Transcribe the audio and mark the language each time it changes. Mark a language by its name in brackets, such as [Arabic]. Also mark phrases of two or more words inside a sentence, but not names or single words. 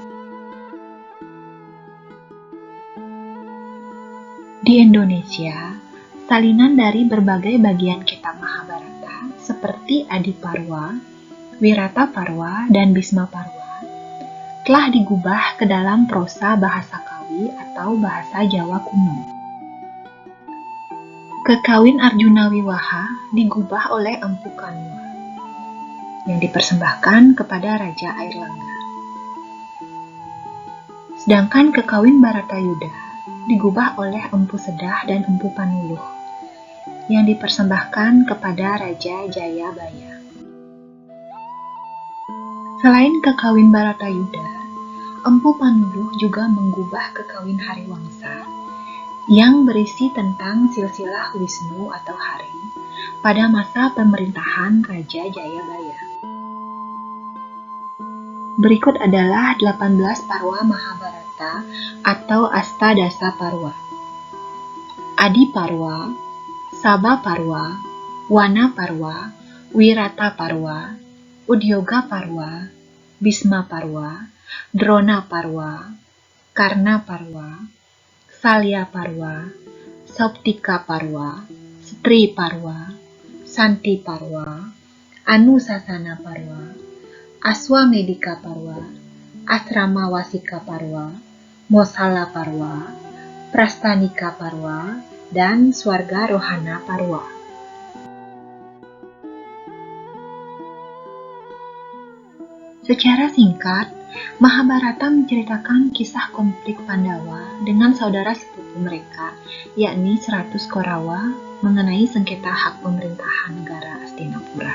[Indonesian] Di Indonesia, salinan dari berbagai bagian kitab Mahabharata seperti Adiparwa, Wirataparwa, dan Bhisma Parwa telah digubah ke dalam prosa bahasa Kawi atau bahasa Jawa kuno. Kekawin Arjuna Wiwaha digubah oleh Empu Kanua yang dipersembahkan kepada Raja Airlangga. Sedangkan kekawin Baratayuda digubah oleh Empu Sedah dan Empu Panuluh yang dipersembahkan kepada Raja Jayabaya. Selain kekawin Baratayuda, Empu Panuluh juga menggubah kekawin Hariwangsa yang berisi tentang silsilah Wisnu atau Hari pada masa pemerintahan Raja Jayabaya. Berikut adalah 18 parwa Mahabharata atau Astadasa Parwa. Adiparwa, Sabaparwa, Wanaparwa, Wirataparwa, Udyogaparwa, Bhismaparwa, Dronaparwa, Karnaparwa, Salyaparwa, Sauptikaparwa, Striparwa, Santiparwa, Anusasanaparwa, Aswamedika Parwa, Asramawasika Parwa, Mosala Parwa, Prastanika Parwa, dan Swarga Rohana Parwa. Secara singkat, Mahabharata menceritakan kisah konflik Pandawa dengan saudara sepupu mereka, yakni 100 Korawa, mengenai sengketa hak pemerintahan negara Hastinapura.